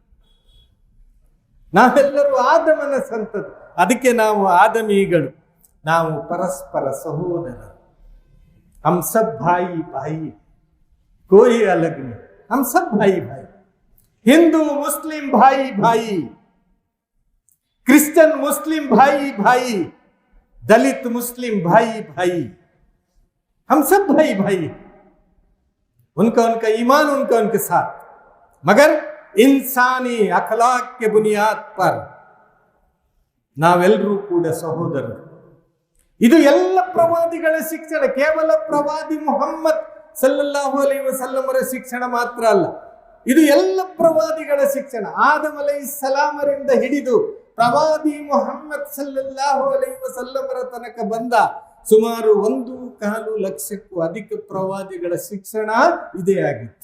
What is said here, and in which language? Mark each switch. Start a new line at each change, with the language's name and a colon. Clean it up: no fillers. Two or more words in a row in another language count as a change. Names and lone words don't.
Kannada: ನಾವೆಲ್ಲರೂ ಆದಮನ ಸಂತತಿ, ಅದಕ್ಕೆ ನಾವು ಆದಮೀಗಳು. ನಾವು ಪರಸ್ಪರ ಸಹೋದರರು.
Hindi: हम सब भाई भाई, कोई अलग नहीं, हम सब भाई भाई. हिंदू मुस्लिम भाई भाई, क्रिश्चियन मुस्लिम भाई भाई, दलित मुस्लिम भाई भाई, हम सब भाई भाई. उनका उनका ईमान उनका उनके साथ, मगर इंसानी अखलाक के बुनियाद पर
Kannada: ನಾವೆಲ್ಲರೂ ಕೂಡ ಸಹೋದರರು. ಇದು ಎಲ್ಲ ಪ್ರವಾದಿಗಳ ಶಿಕ್ಷಣ, ಕೇವಲ ಪ್ರವಾದಿ ಮುಹಮ್ಮದ್
Arabic: صلى الله عليه وسلم
Kannada: ಶಿಕ್ಷಣ ಮಾತ್ರ ಅಲ್ಲ, ಇದು ಎಲ್ಲ ಪ್ರವಾದಿಗಳ ಶಿಕ್ಷಣ. ಆದಮ್ ಅಲೈಹಿಸ್ಸಲಾಮರಿಂದ ಹಿಡಿದು ಪ್ರವಾದಿ ಮುಹಮ್ಮದ್
Arabic: صلى الله عليه وسلم
Kannada: ತನಕ ಬಂದ ಸುಮಾರು 1.25 ಲಕ್ಷಕ್ಕೂ ಅಧಿಕ ಪ್ರವಾದಿಗಳ ಶಿಕ್ಷಣ ಇದೇ ಆಗಿತ್ತು.